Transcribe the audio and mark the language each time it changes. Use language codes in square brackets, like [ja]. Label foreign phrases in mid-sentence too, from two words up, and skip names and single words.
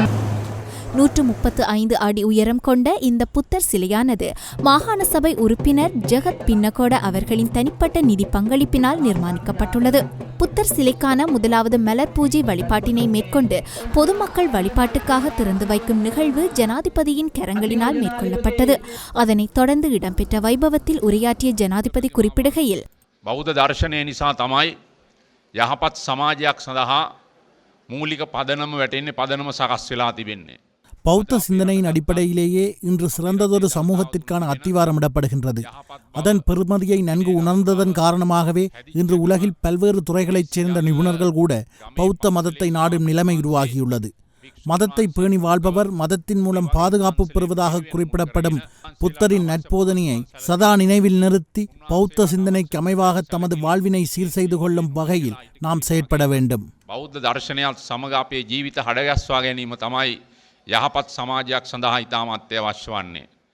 [ta] 135 அடி உயரம் கொண்ட இந்த புத்தர் சிலையானது மாகாண சபை உறுப்பினர் ஜெகத் பின்னகோட அவர்களின் தனிப்பட்ட நிதி பங்களிப்பினால் நிர்மாணிக்கப்பட்டுள்ளது. புத்தர் சிலைக்கான முதலாவது மலர் பூஜை வழிபாட்டினை மேற்கொண்டு பொதுமக்கள் வழிபாட்டுக்காக திறந்து வைக்கும் நிகழ்வு ஜனாதிபதியின் கரங்களினால் மேற்கொள்ளப்பட்டது. அதனைத் தொடர்ந்து இடம்பெற்ற வைபவத்தில் உரையாற்றிய ஜனாதிபதி குறிப்பிடுகையில், [si] බෞද්ධ දර්ශනය නිසා තමයි යහපත් සමාජයක් සඳහා මූලික පදනම වැටෙන්නේ පදනම සකස් වෙලා තිබෙන්නේ. [ta] பௌத்த சிந்தனையின் அடிப்படையிலேயே இன்று சிறந்ததொரு சமூகத்திற்கான அத்திவாரமிடப்படுகின்றது. அதன் பெருமதியை நன்கு உணர்ந்ததன் காரணமாகவே இன்று உலகில் பல்வேறு துறைகளைச் சேர்ந்த நிபுணர்கள் கூட பௌத்த மதத்தை நாடும் நிலைமை உருவாகியுள்ளது. மதத்தை பேணி வாழ்பவர் மதத்தின் மூலம் பாதுகாப்பு பெறுவதாக குறிப்பிடப்படும் புத்தரின் நற்போதனையை சதா நினைவில் நிறுத்தி பௌத்த சிந்தனைக்கு அமைவாக தமது வாழ்வினை சீர் செய்து கொள்ளும் வகையில் நாம் செயற்பட வேண்டும். [si] බෞද්ධ දර්ශනයත් සමග අපේ ජීවිත හඩගස්වා ගැනීම තමයි යහපත් සමාජයක් සඳහා ඉතාම අත්‍යවශ්‍ය වන්නේ.